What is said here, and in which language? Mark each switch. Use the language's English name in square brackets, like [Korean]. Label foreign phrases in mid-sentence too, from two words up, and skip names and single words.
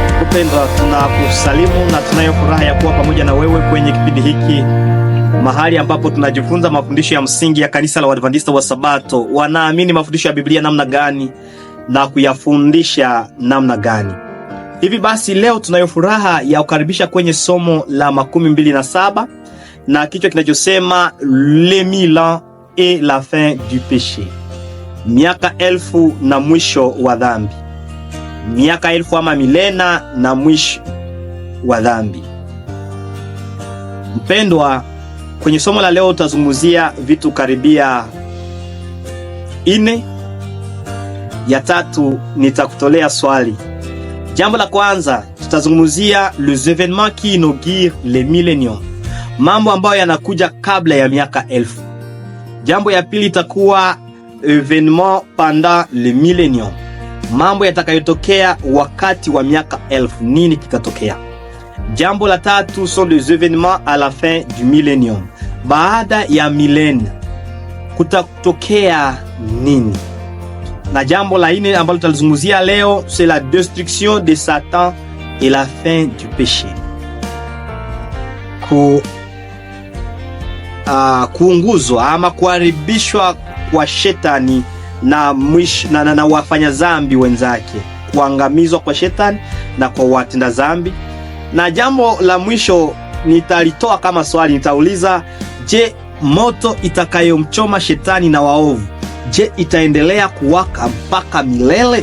[Swahili] mpendwa, tunakusalimu na tunayo furaha ya kuwa pamoja na wewe kwenye kipindi hiki, mahali ambapo tunajifunza mafundisho ya msingi ya kanisa la Waadventista wa Sabato. Wanaamini mafundisho ya Biblia namna gani na kuyafundisha namna gani. Hivi basi leo tunayo furaha ya kukaribisha kwenye somo la 27 na kichwa kinachosema [French] Les 1000 ans et la fin du péché. [Swahili] Miaka 1000 na mwisho wa dhambi. Miaka 1000 ama milena na mwisho wa dhambi. Mpendwa, kwenye somo la leo tutazungumzia vitu karibia 4. Ya tatu nitakutolea swali. Jambo la kwanza tutazungumzia [French] les événements qui inaugurent le millennium, [Swahili] mambo ambayo yanakuja kabla ya miaka 1000. Jambo ya pili itakuwa [French] événements pendant le millennium, [Swahili] mambo yatakayotokea wakati wa miaka 1000, nini kitatokea. Jambo la tatu [French] sont les événements à la fin du millennium, [Swahili] baada ya milenia kutatokea nini. Na jambo la 4 ambalo tutalizungumzia leo [French] c'est la destruction de Satan et la fin du péché, [Swahili] kuunguzwa ama kuharibishwa kwa shetani na wafanya zambi wenzake, kuangamizwa kwa shetani na kwa watenda zambi. Na jambo la mwisho nitalitoa kama swali, nitauliza, je, moto itakayomchoma shetani na waovu, je, itaendelea kuwaka mpaka milele?